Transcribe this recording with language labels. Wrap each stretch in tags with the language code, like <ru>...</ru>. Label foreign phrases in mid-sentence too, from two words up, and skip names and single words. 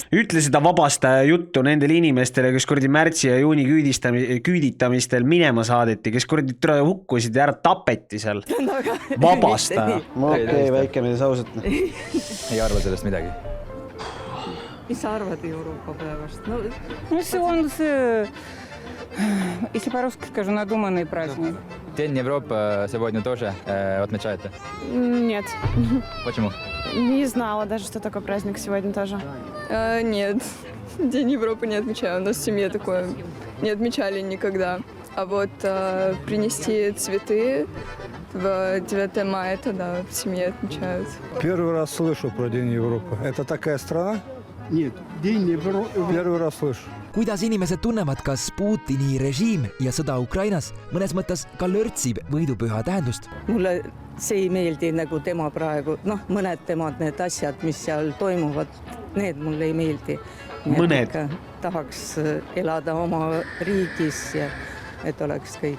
<et>Ütle seda vabastaja juttu nendele inimestele, kes kurdi märtsi ja juuni küüditamistel minema saadeti, kes kurdi hukkusid ja ära tapeti seal. Vabastaja. Okei, väike mees ausalt. Ei arva sellest midagi. Mis sa arvad Euroopa päevast? Ну, see on see...</et> <ru>Если по-русски скажу, надуманный праздник. День Европы сегодня тоже отмечаете? Нет. Почему? Не знала даже, что такой праздник сегодня тоже. Нет, День Европы не отмечаю. У нас в семье такое не отмечали никогда. А вот принести цветы в 9 мая, это да, в семье отмечают. Первый раз слышу про День Европы. Это такая страна? Нет, День Европы. Первый раз слышу.</ru> <et>Kuidas inimesed tunnevad, kas Putini režiim ja sõda Ukrainas mõnes mõttes ka lörtsib võidupüha tähendust? Mulle see ei meeldi nagu tema praegu, mõned temad need asjad, mis seal toimuvad, need mulle ei meeldi. Mõned? Tahaks elada oma riigis ja et oleks kõik.</et>